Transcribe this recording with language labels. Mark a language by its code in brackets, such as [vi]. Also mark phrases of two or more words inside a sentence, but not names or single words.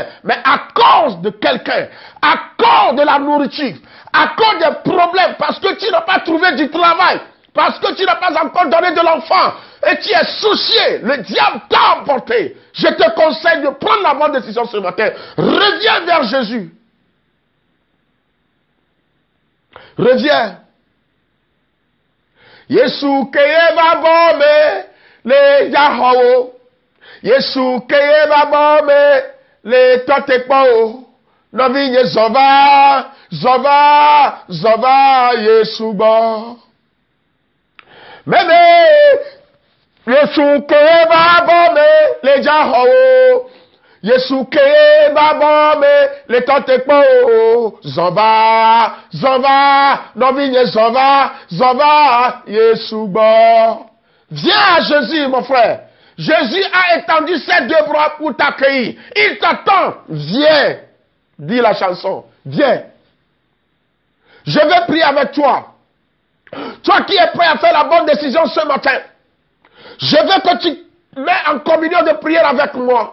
[fr] Mais à cause de quelqu'un, à cause de la nourriture, à cause des problèmes, parce que tu n'as pas trouvé du travail, parce que tu n'as pas encore donné de l'enfant, et tu es soucié, le diable t'a emporté. Je te conseille de prendre la bonne décision ce matin. Reviens vers Jésus. Reviens. [ee] Yesu keye babome le Yahweh. Yesu keye babome le totekpo. Novinye zova, zova, zova Yesu bo. Meme Yesu keye babome le Yahweh. Yesu keye babome le totekpo. Zova, zova, novinye zova, zova Yesu bo. [fr] Viens à Jésus mon frère. Jésus a étendu ses deux bras pour t'accueillir. Il t'attend. Viens. Dis la chanson. Viens. Je vais prier avec toi. Toi qui es prêt à faire la bonne décision ce matin. Je veux que tu mets en communion de prière avec moi.